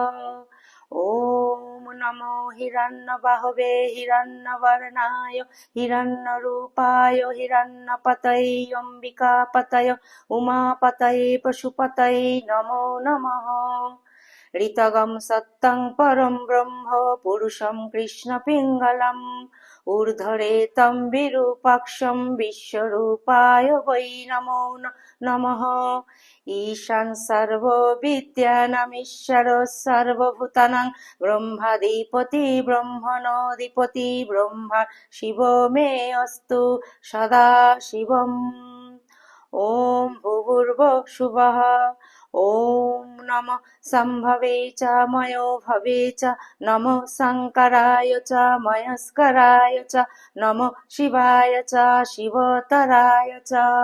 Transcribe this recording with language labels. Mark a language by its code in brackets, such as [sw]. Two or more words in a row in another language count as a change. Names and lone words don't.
[sa] ওম নমো হিরণ্যবাহবে হিরণ্যবর্ণায় হিরণ্যরূপায় হিরণ্যপতয়ে অম্বিকাপতয়ে উমাপতয়ে পশুপতয়ে নমো নমঃ। ঋতগম সত্যং পরম ব্রহ্ম পুরুষং কৃষ্ণ পিঙ্গলম ঊর্ধ্বরেতং বিরূপাক্ষং বিশ্বরূপায় বৈ নমো নমঃ। ঈশান সর্ববিদ্যানামীশ্বর সর্বভূতানাং ব্রহ্মাধিপতি ব্রহ্মণোধিপতি ব্রহ্মা শিব মে অস্তু সদা শিবম। ওম ভূর্ভুবঃ শুভঃ। ওম নমঃ সম্ভবে চ ময়ো ভবে চ নমঃ শঙ্করায় চ ময়স্করায় চ নমঃ শিবায় চ শিবতরায় চ।